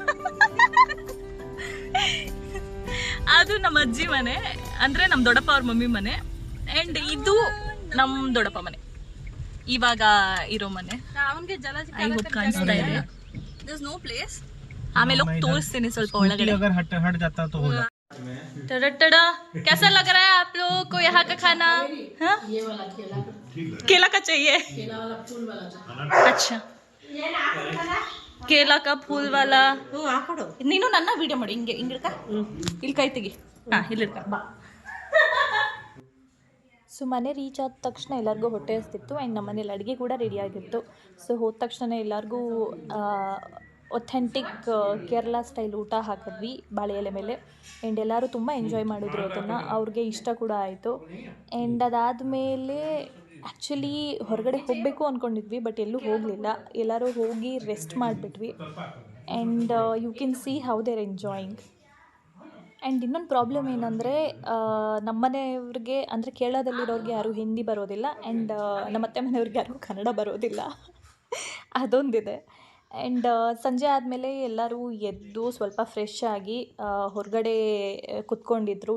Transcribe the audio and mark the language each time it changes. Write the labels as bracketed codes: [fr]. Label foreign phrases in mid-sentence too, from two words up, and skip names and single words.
[kn] ಅದು ನಮ್ಮ ಅಜ್ಜಿ ಮನೆ, ಅಂದ್ರೆ ನಮ್ ದೊಡ್ಡಪ್ಪ ಅವ್ರ ಮಮ್ಮಿ ಮನೆ. ಅಂಡ್ ಇದು ನಮ್ ದೊಡ್ಡಪ್ಪ ಮನೆ, ಇವಾಗ ಇರೋ ಮನೆ. ಕಾಣಿಸ್ತಾ ಇದೆ. ಆಮೇಲೆ ಹೋಗಿ ತೋರಿಸ್ತೀನಿ ಸ್ವಲ್ಪ ಒಳಗಡೆ. [hi] टड़ा कैसा लग रहा है आप लोगों को यहाँ का खाना? हाँ? केला का चाहिए? अच्छा, केला का फूल वाला. [kn] ನೀನು ನನ್ನ ವಿಡಿಯೋ ಮಾಡಿ. ಹಿಂಗೆ ಹಿಂಗಿಡ್ಕ, ಇಲ್ಲಿ ಕೈ ತೆಗಿ. ಹಾಂ, ಇಲ್ಲಿಡ್ಕ ಬಾ. ಸೊ ಮನೆ ರೀಚ್ ಆದ ತಕ್ಷಣ ಎಲ್ಲರಿಗೂ ಹೊಟ್ಟೆ ಹಸ್ತಿತ್ತು. ಆ್ಯಂಡ್ ನಮ್ಮ ಮನೇಲಿ ಅಡುಗೆ ಕೂಡ ರೆಡಿ ಆಗಿತ್ತು. ಸೊ ಹೋದ ತಕ್ಷಣ ಎಲ್ಲರಿಗೂ [en] authentic Kerala style [kn] ಊಟ ಹಾಕಿದ್ವಿ ಬಾಳೆ ಎಲೆ ಮೇಲೆ. ಆ್ಯಂಡ್ ಎಲ್ಲರೂ ತುಂಬ ಎಂಜಾಯ್ ಮಾಡಿದ್ರು ಅದನ್ನು. ಅವ್ರಿಗೆ ಇಷ್ಟ ಕೂಡ ಆಯಿತು. ಆ್ಯಂಡ್ ಅದಾದಮೇಲೆ ಆ್ಯಕ್ಚುಲಿ ಹೊರಗಡೆ ಹೋಗಬೇಕು ಅಂದ್ಕೊಂಡಿದ್ವಿ, ಬಟ್ ಎಲ್ಲೂ ಹೋಗಲಿಲ್ಲ. ಎಲ್ಲರೂ ಹೋಗಿ ರೆಸ್ಟ್ ಮಾಡಿಬಿಟ್ವಿ. [en] And you can see how they're enjoying. [kn] ಆ್ಯಂಡ್ ಇನ್ನೊಂದು ಪ್ರಾಬ್ಲಮ್ ಏನಂದರೆ, ನಮ್ಮನೆಯವ್ರಿಗೆ ಅಂದರೆ ಕೇರಳದಲ್ಲಿರೋರಿಗೆ ಯಾರೂ ಹಿಂದಿ ಬರೋದಿಲ್ಲ. ಆ್ಯಂಡ್ ನಮ್ಮ ಅತ್ತೆ ಮನೆಯವ್ರಿಗೆ ಯಾರಿಗೂ ಕನ್ನಡ ಬರೋದಿಲ್ಲ. ಅದೊಂದಿದೆ. ಆ್ಯಂಡ್ ಸಂಜೆ ಆದಮೇಲೆ ಎಲ್ಲರೂ ಎದ್ದು ಸ್ವಲ್ಪ ಫ್ರೆಶ್ ಆಗಿ ಹೊರಗಡೆ ಕುತ್ಕೊಂಡಿದ್ರು.